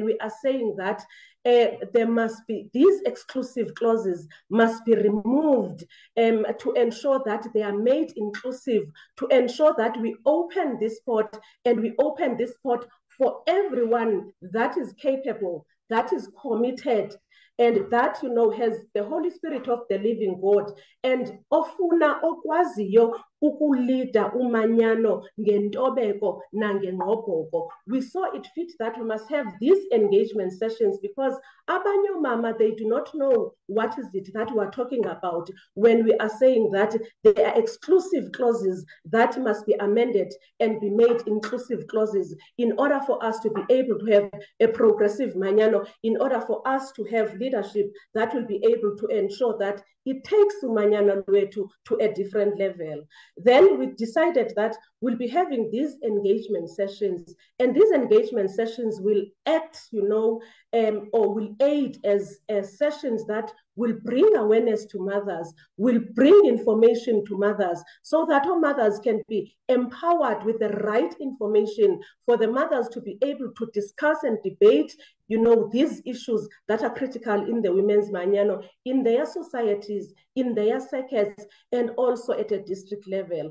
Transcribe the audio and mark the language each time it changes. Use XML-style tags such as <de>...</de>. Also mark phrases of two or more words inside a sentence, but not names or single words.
<en>we are saying that there must be, these exclusive clauses must be removed to ensure that they are made inclusive, to ensure that we open this spot and we open this spot for everyone that is capable, that is committed, and that, has the Holy Spirit of the living God, and</en> <xh>ofuna okwaziyo ukulida umanyano ngentobeko nangenqobhoko.</xh> <en>We saw it fit that we must have these engagement sessions because</en> <xh>abanye mama,</xh> <en>they do not know what is it that we are talking about when we are saying that there are exclusive clauses that must be amended and be made inclusive clauses in order for us to be able to have a progressive manyano, in order for us to have leadership that will be able to ensure that it takes</en> <xh>umanyano lwethu</xh> <en>to a different level. Then we decided that we'll be having these engagement sessions, and these engagement sessions will act, or will aid as sessions that will bring awareness to mothers, will bring information to mothers, so that our mothers can be empowered with the right information for the mothers to be able to discuss and debate these issues that are critical in the women's manyano, in their societies, in their circuits, and also at a district level.</en>